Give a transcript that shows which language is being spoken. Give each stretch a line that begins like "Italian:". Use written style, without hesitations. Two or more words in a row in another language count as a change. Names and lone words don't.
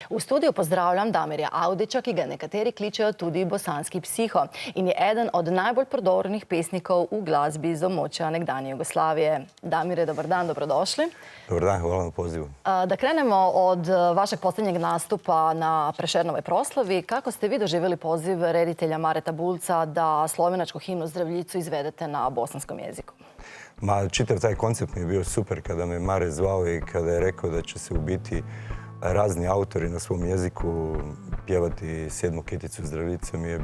Slovenian: V studiu pozdravljam Damirja Avdića, ki ga nekateri kličejo tudi bosanski psiho in je eden od najbolj prodornih pesnikov v glasbi iz območja nekdanje Jugoslavije.
Bosnian: Damire, dobar dan, dobrodošli. Dobar dan, hvala na pozivu. Da krenemo od vašeg posljednjeg nastupa na Prešernovoj proslavi. Kako ste vi doživjeli poziv reditelja Mareta Bulca da slovenačku himnu Zdravljicu izvedete na bosanskom jeziku? Čitav taj koncept mi je bio super kada me Mare zvao i kada je rekao da će se u biti razni autori na svom jeziku pjevati Sedmu kiticu Zdravljice.